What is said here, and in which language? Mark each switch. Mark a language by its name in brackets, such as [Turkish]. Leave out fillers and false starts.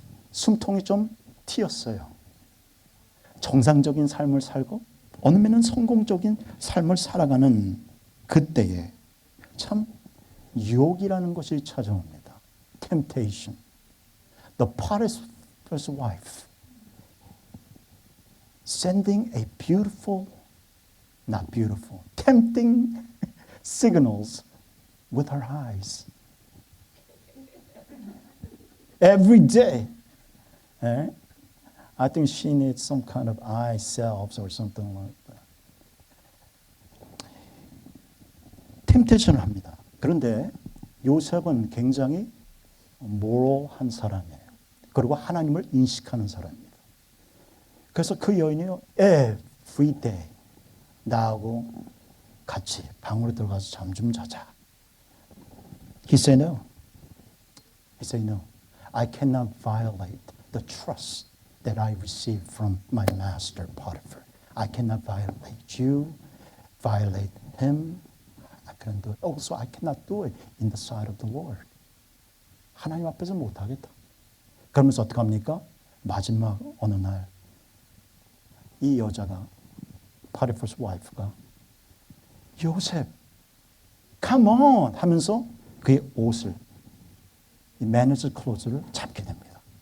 [Korean] 숨통이 좀 튀었어요. 정상적인 삶을 살고 어느 면은 성공적인 삶을 살아가는 그때에 참 유혹이라는 것이 찾아옵니다. [English] Temptation. The Potiphar's wife sending a beautiful, not beautiful, tempting signals with her eyes. Every day. Eh? I think she needs some kind of eye salves or something like that. [Korean] 템테이션을 합니다. 그런데 요셉은 굉장히 모럴한 사람이에요. 그리고 하나님을 인식하는 사람입니다. 그래서 그 여인이요, every day 나하고 같이 방으로 들어가서 잠 좀 자자. [English] He said no. He said no. I cannot violate the trust that I received from my master Potiphar. I cannot violate you, violate him. I couldn't do it. Also, I cannot do it in the sight of the Lord. [Korean] 하나님 앞에서 못하겠다. 그러면서 어떻게 합니까? 마지막 어느 날 이 여자가 Potiphar's wife가 요셉, come on 하면서 그의 옷을 이 매니저 클로즈를 잡게 됩니다.